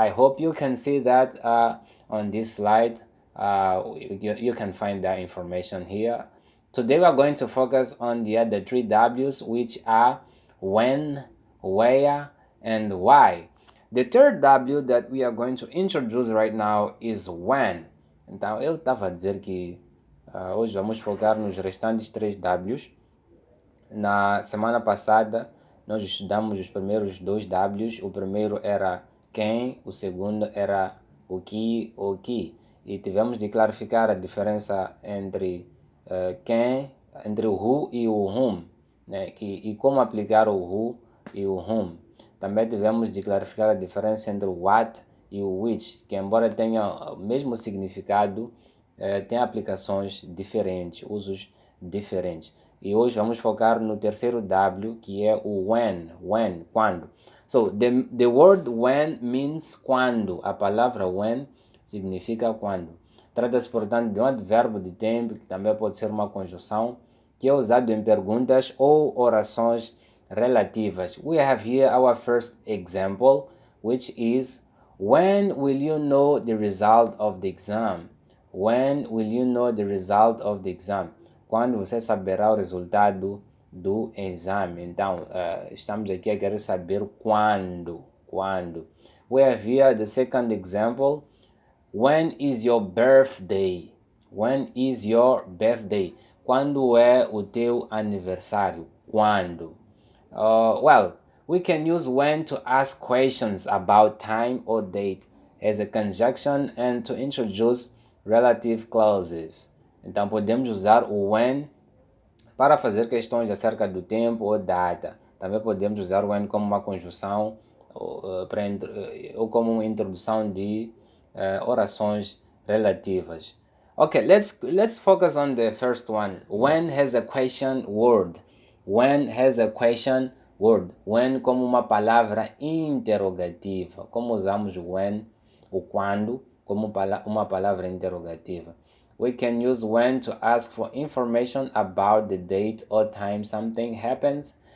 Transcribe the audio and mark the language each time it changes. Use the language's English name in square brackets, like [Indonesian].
[English] I hope you can see that on this slide. You can find that information here. Today we are going to focus on the other three W's, which are when, where, and why. The third W that we are going to introduce right now is when. [Portuguese] Então, eu estava a dizer que hoje vamos focar nos restantes três W's. Na semana passada, nós estudamos os primeiros dois Ws. O primeiro era quem, o segundo era o que. E tivemos de clarificar a diferença entre quem, entre o who e o whom, né? E como aplicar o who e o whom. Também tivemos de clarificar a diferença entre o what e o which, que embora tenham o mesmo significado, tem aplicações diferentes, usos diferentes. E hoje vamos focar no terceiro W, que é o when, quando. [English] So, the word when means quando. [Portuguese] A palavra when significa quando. Trata-se, portanto, de um advérbio de tempo, que também pode ser uma conjunção, que é usado em perguntas ou orações relativas. [English] We have here our first example, which is when will you know the result of the exam? When will you know the result of the exam? [Portuguese] Quando você saberá o resultado do exame. Então, estamos aqui a querer saber quando. Quando. [English] We have here the second example. When is your birthday? When is your birthday? [Portuguese] Quando é o teu aniversário? Quando? [English] Well, we can use when to ask questions about time or date as a conjunction and to introduce relative clauses. [Portuguese] Então podemos usar o when para fazer questões acerca do tempo ou data. Também podemos usar o when como uma conjunção ou como uma introdução de orações relativas. [English] Okay, let's focus on the first one. When has a question word. When has a question word. [Portuguese] When como uma palavra interrogativa. Como usamos when, o quando, como uma palavra interrogativa. [English] We can use when to ask for information about the date or time something happens.